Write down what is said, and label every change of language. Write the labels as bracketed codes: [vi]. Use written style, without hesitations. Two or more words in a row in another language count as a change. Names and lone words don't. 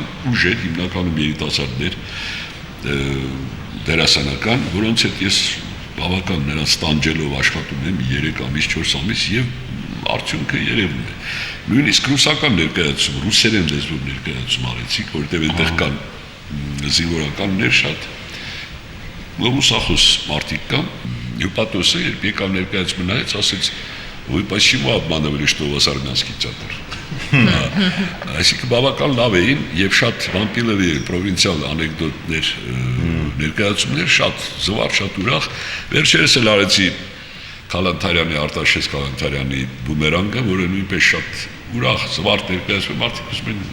[hy] ուժեր, հիմնականում երիտասարդներ, դերասանական, որոնց հետ ես բավական նրանց տանջելով աշխատում եմ 3 ամիս, 4 ամիս եւ արդյունքը երևում է։ Նույնիսկ ռուսական ներկայացում, ռուսերեն լեզվով ներկայացում արեցիք, որտեղ այնտեղ կան զինվորականներ շատ ռուսախոս մարդիկ կան։ Հյուպատոսը երբ եկավ ներկայացումը նայեց, ասեց [ru] «Вы почему обманывали, что у вас армянский театр?» [hy] Այսինքն բավական լավ էին եւ շատ վամպիլովի պրովինցիալ անեկդոտներ, ներկայացումներ, շատ զվարթ, շատ ուրախ։ Վերջերս էլ արեցի Քալանթարյանի, Արտաշես Քալանթարյանի բումերանգը, որը նույնպես շատ ուրախ, զվարթ ներկայացում, մարդիկ ուզում են